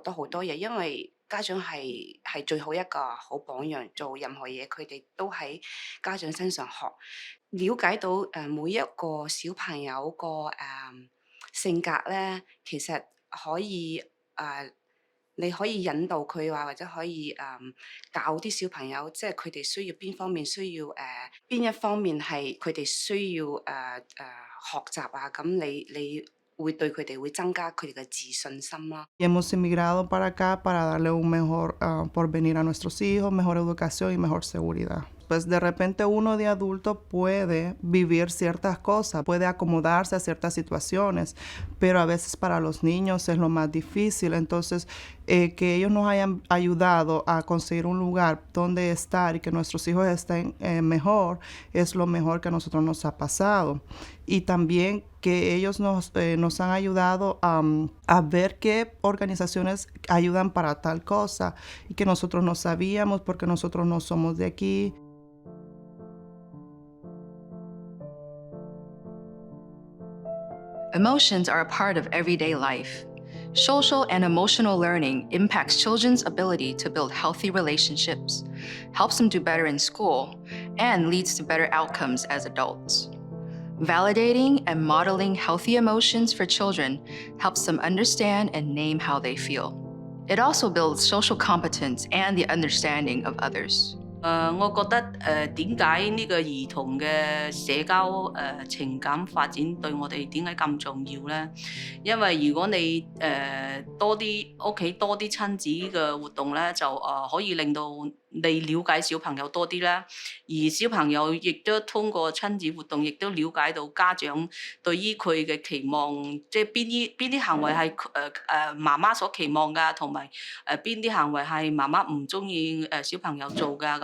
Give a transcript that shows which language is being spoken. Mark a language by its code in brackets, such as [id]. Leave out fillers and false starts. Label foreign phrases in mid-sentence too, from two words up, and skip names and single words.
[yue] 到好多嘢，因為家長係最好一個好榜樣，做任何嘢佢哋都喺家長身上學，了解到每一個小朋友個性格咧，其實可以你可以引導佢或者可以教啲小朋友，即係佢哋需要邊方面需要邊一方面係佢哋需要學習啊，咁你會對佢哋會增加佢哋嘅自信心啦。 [es] Hemos emigrado para acá para darle un mejor porvenir a nuestros hijos, mejor educación y mejor seguridad. Pues de repente uno de adulto puede vivir ciertas cosas, puede acomodarse a ciertas situaciones, pero a veces para los niños es lo más difícil. Entonces, que ellos nos hayan ayudado a conseguir un lugar donde estar y que nuestros hijos estén mejor, es lo mejor que a nosotros nos ha pasado. Y también que ellos nos han ayudado a ver qué organizaciones ayudan para tal cosa y que nosotros no sabíamos porque nosotros no somos de aquí. [en] Emotions are a part of everyday life. Social and emotional learning impacts children's ability to build healthy relationships, helps them do better in school, and leads to better outcomes as adults. Validating and modeling healthy emotions for children helps them understand and name how they feel. It also builds social competence and the understanding of others. [yue] 我覺得點解呢個兒童嘅社交情感發展對我哋點解咁重要呢？因為如果你多啲屋企多啲親子嘅活動咧，就可以令到你了解小朋友多啲啦，而小朋友亦都通過親子活動，亦都了解到家長對於佢嘅期望，即係邊啲行為係媽媽所期望㗎，同埋邊啲行為係媽媽唔中意小朋友做㗎。